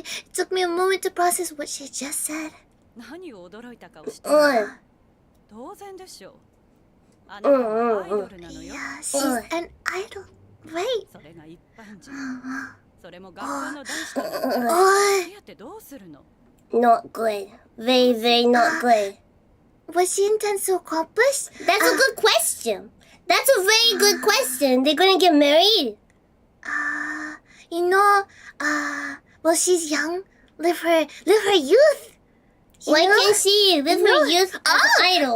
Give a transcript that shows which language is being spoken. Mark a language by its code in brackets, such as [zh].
[en] It took me a moment to process what she just said. [ja] 何を驚いたかをして当然でしょう。あなたはアイドルなのよ。 [en] Yeah, she's an idol, right? [ja] それが一般人。それも学校の男子と付き合ってどうするの？ [en] Not good. Very, very not good. What she intends to accomplish? That's a good question. That's a very good question. They're gonna get married. You know, well, she's young. Live her youth. Why can't she live her youth as an idol?